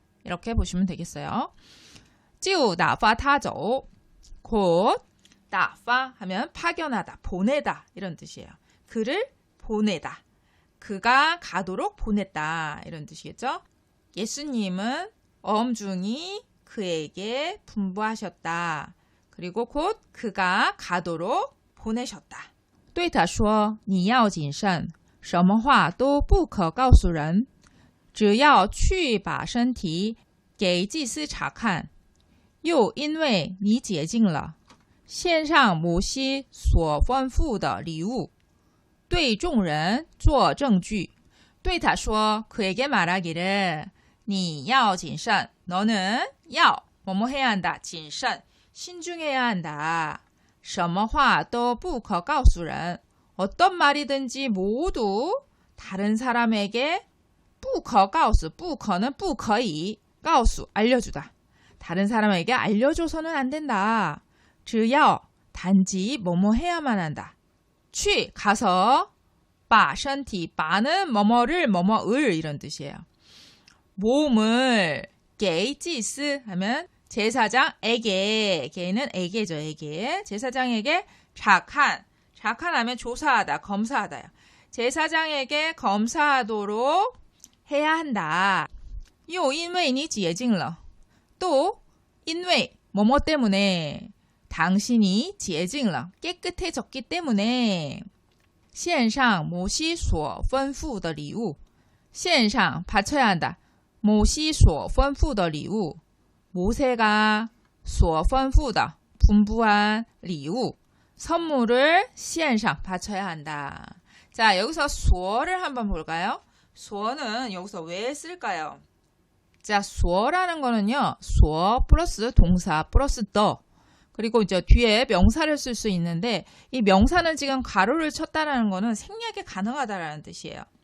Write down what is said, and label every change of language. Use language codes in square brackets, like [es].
[ko] 이렇게 보시면 되겠어요. [zh] 就打发他走 [ko] 곧打发 하면 파견하다, 보내다 이런 뜻이에요. 그를 보내다. 그가 가도록 보냈다 이런 뜻이겠죠. 예수님은 엄중히 그에게 분부하셨다. 그리고 곧 그가 가도록 보내셨다. [zh] 对他说你要谨慎什么话都不可告诉人只要去把身体给祭司查看又因为你洁净了献上摩西所吩咐的礼物对众人做证据对他说 [ko] 그에게 말하기를 [zh] 你要谨慎 [ko] 너는 要 뭐뭐 해야 한다 谨慎 신중해야 한다 [zh] 什么话都不可告诉人 [ko] 어떤 말이든지 모두 다른 사람에게 不可告诉 不可는 不可以 告诉 알려주다 다른 사람에게 알려줘서는 안 된다 只要 단지 뭐뭐 해야만 한다. 去 가서 把身体 바는 뭐뭐를 뭐뭐을 이런 뜻이에요. 몸을 给祭司 하면 제사장에게 게는 에게죠. 에게 제사장에게 작한 하면 조사하다 검사하다요. 제사장에게 검사하도록 해야 한다. [zh] 又因为你洁净了 [ko] 또 因为뭐뭐 때문에 당신이 洁净了 깨끗해졌기 때문에 [zh] 献上摩西所吩咐的礼物献上 [ko] 바쳐야 한다. 모시 [zh] 所吩咐的礼物 [ko] 모세가 所吩咐的 분부한 礼物 선물을 献上 바쳐야 한다. 자, 여기서 所를 한번 볼까요? 所는 여기서 왜 쓸까요? 자, 所라는 거는요. 所 플러스 동사 플러스 더 그리고 이제 뒤에 명사를 쓸 수 있는데 이 명사는 지금 가로를 쳤다라는 거는 생략이 가능하다라는 뜻이에요.